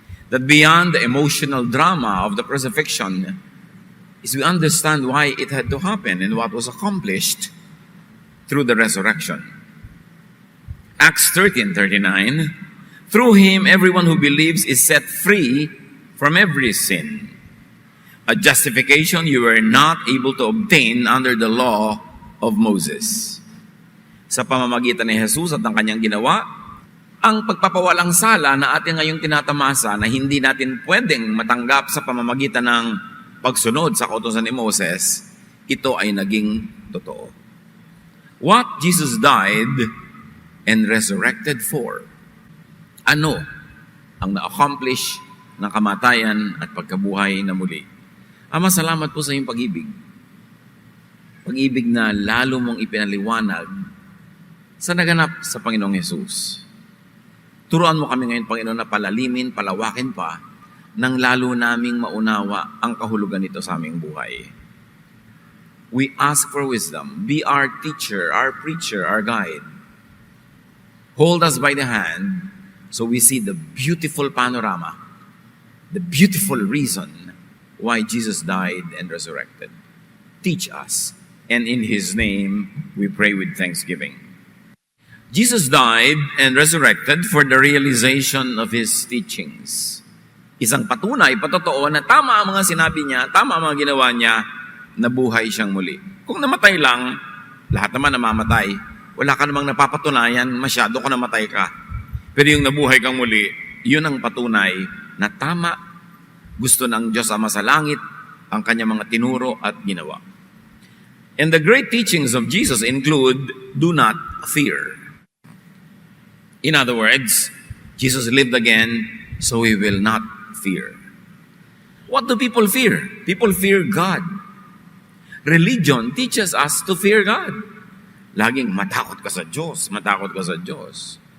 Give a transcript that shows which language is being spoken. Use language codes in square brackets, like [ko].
[en] That beyond the emotional drama of the crucifixion is we understand why it had to happen and what was accomplished through the resurrection. Acts 13:39, through him everyone who believes is set free from every sin. A justification you were not able to obtain under the law of Moses. [tl] Sa pamamagitan ni Jesus at ng kanyang ginawa, ang pagpapawalang sala na ating ngayong tinatamasa na hindi natin pwedeng matanggap sa pamamagitan ng pagsunod sa kautusan ni Moses, ito ay naging totoo. [en] What Jesus died and resurrected for? [tl] Ano ang na-accomplish ng kamatayan at pagkabuhay na muli? Ama, salamat po sa iyong pag-ibig. Pag-ibig na lalo mong ipinaliwanag sa naganap sa Panginoong Hesus. Turuan mo kami ngayon, Panginoon, na palalimin, palawakin pa, nang lalo naming maunawa ang kahulugan nito sa aming buhay. [en] We ask for wisdom. Be our teacher, our preacher, our guide. Hold us by the hand so we see the beautiful panorama, the beautiful reason why Jesus died and resurrected. Teach us, and in His name we pray with thanksgiving. Jesus died and resurrected for the realization of His teachings. [tl] Isang patunay, patotoo na tama ang mga sinabi niya, tama ang mga ginawa niya, nabuhay siyang muli. Kung namatay lang, lahat naman namamatay, wala ka namang napapatunayan, masyado ka namatay ka. Pero yung nabuhay kang muli, yun ang patunay na tama. Gusto ng Diyos Ama sa langit ang kanyang mga tinuro at ginawa. [en] And the great teachings of Jesus include, do not fear. In other words, Jesus lived again, so we will not fear. What do people fear? People fear God. Religion teaches us to fear God. [tl] Laging matakot ka sa Diyos, matakot ka sa Diyos.